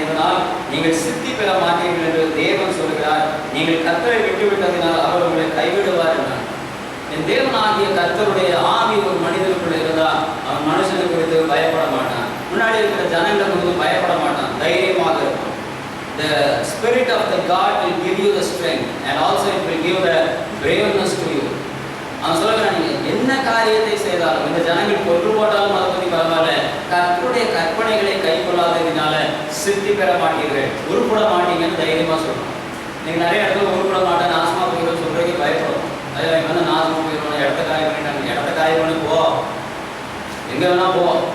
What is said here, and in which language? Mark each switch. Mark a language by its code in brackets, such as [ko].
[ta] இதனால் நீங்கள் சித்தி பெற மாட்டீர்கள் என்று தேவன் சொல்கிறார். நீங்கள் கர்த்தரை விட்டுவிட்டதினால் அவர் உங்களை கைவிடுவார் என்றார். என் தேவனாகிய கர்த்தருடைய ஆவி ஒரு மனிதனுக்குள்ள இருந்தால் அவன் மனுஷனை குறித்து பயப்பட மாட்டான். முன்னாடி இருக்கிற ஜனங்களை குறித்து பயப்பட மாட்டான், தைரியமாக இருப்பான். [en] The spirit of the God will give you the strength and also it will give the braveness to you. [ta] அவன் சொல்லுறான், நீங்க என்ன காரியத்தை செய்தாலும் இந்த ஜனங்கள் கொன்று போட்டாலும் அதை பற்றி பரவாயில்ல, கர்த்தருடைய கற்பனைகளை கை கொள்ளாததினால சித்தி பெற மாட்டீர்கள், உருப்பட மாட்டீங்கன்னு தைரியமா சொல்றோம். நீங்க நிறைய இடத்துல உருப்பட மாட்டேன், நாசமா போயிடும் சொல்றதுக்கு பயப்படும். அதில் வந்து நாசமா போயிடுவோம், இடத்த காயம் பண்ணிட்டாங்க, இடத்த காயம் பண்ணி போ, எங்க வேணா போ.